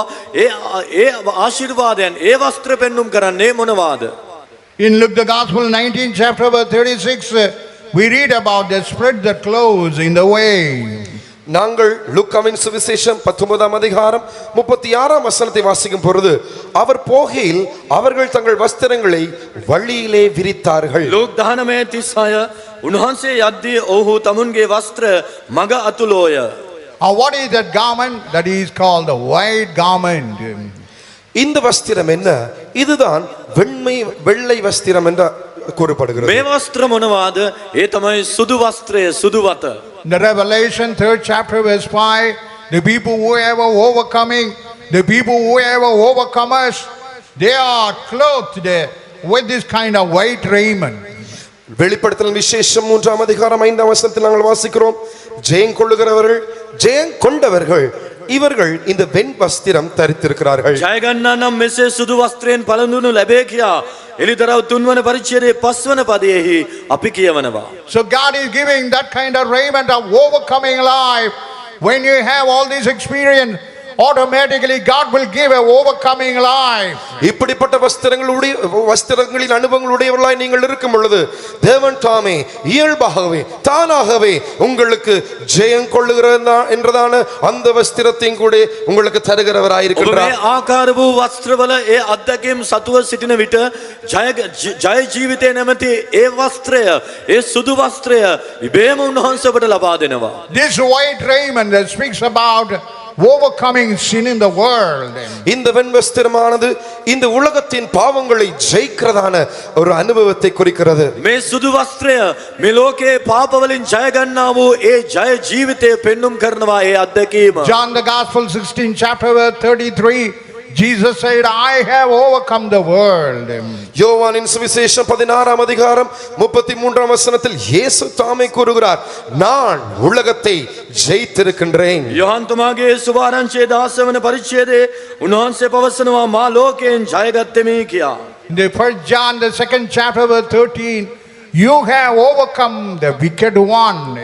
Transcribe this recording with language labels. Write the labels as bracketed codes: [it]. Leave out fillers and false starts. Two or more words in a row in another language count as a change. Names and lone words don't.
[si] ඒ ආශිර්වාදයන්, ඒ වස්ත්‍ර පෙන්눔 කරන්නේ මොනවාද? [en] In Luke the Gospel 19 chapter verse 36, we read about the spread the clothes in the way. [ta] நாங்கள் லூக்காவின் சுவிசேஷம் 19 அதிகாரம் 36 வசனத்தை வாசிக்கும் பொழுது, அவர் போகையில் அவர்கள் தங்கள் வஸ்திரங்களை வழியிலே விரித்தார்கள். [si] ලූක් 19:36 උන්වහන්සේ යද්දී ඔහු තමුන්ගේ වස්ත්‍ර මග අතුලෝය. [en] What is that garment? That is called the white garment. [ta] இந்த வஸ்திரம் என்ன? இதுதான் வெள்ளை வஸ்திரம் என்று கூறப்படுகிறது. [si] මේ වස්ත්‍ර මොනවාද? ඒ තමයි සුදු වස්ත්‍රය, සුදු වත. [en] In the Revelation 3rd chapter verse 5, the people who ever overcoming, the people who ever overcomers, they are clothed with this kind of white raiment. [ta] வெளிப்படுத்தல் விசேஷம் 3 அதிகாரம் 5 வசனத்தில் நாங்கள் வாசிக்கிறோம், ஜெயம் கொள்ளுகிறவர்கள், ஜெயம் கொண்டவர்கள் இவர்கள் இந்த வெண் வஸ்திரம் தரித்திருக்கிறார்கள். [si] ජය ගන්නා නම් මෙසේ සුදු වස්ත්‍රයෙන් පළඳුණු ලැබේ කියා එලිදරව් 3 වන පරිච්ඡේදයේ 5 වන පදයේහි අපි කියවනවා. [en] So God is giving that kind of raiment of overcoming life. When you have all this experience, automatically God will give a overcoming life. [ta] இப்படிப்பட்ட வஸ்திரங்களின் அனுபவங்களுடையவர்களாய் நீங்கள் இருக்கும் பொழுது தேவன் தாமே இயல்பாகவே தானாகவே உங்களுக்கு ஜெயம் கொள்ளுகிறதா என்றதான அந்த வஸ்திரத்தையும் கூட உங்களுக்கு தருகிறவராய் இருக்கிறார். [si] මේ ආකාර වූ වස්ත්‍රවල ඒ අත්දැකීම් සතුව සිටින විට ජය ජීවිතේ නැමැති ඒ වස්ත්‍රය, ඒ සුදු වස්ත්‍රය ඉබේම උන්වහන්සේ ඔබට ලබා දෙනවා. [en] This white raiment that speaks about overcoming sin in the world. [ta] இந்த வெண்வஸ்திரமானது இந்த உலகத்தின் பாவங்களை ஜெயிக்கிறதான ஒரு அனுபவத்தை குறிக்கிறது. [si] මේ සුදු වස්ත්‍රය මේ ලෝකයේ පාප වලින් ජය ගන්නා වූ ඒ ජය ජීවිතය පෙන්눔 කරනවා ඒ අත්දැකීම. [en] John the Gospel 16 chapter verse 33, Jesus said, I have overcome the world. [ta] யோவானின் சுவிசேஷம் 16ஆம் அதிகாரம் 33ஆம் வசனத்தில் இயேசு தாமே கூறுகிறார், நான் உலகத்தை ஜெயித்திருக்கின்றேன். [si] යොහන් තුමාගේ සුභාරංචියේ 16 වන පරිච්ඡේදයේ උන්වහන්සේ පවසනවා මා ලෝකයෙන් ජයගත්තෙමි කියා. [en] In the 1 John the 2nd chapter verse 13, you have overcome the wicked one.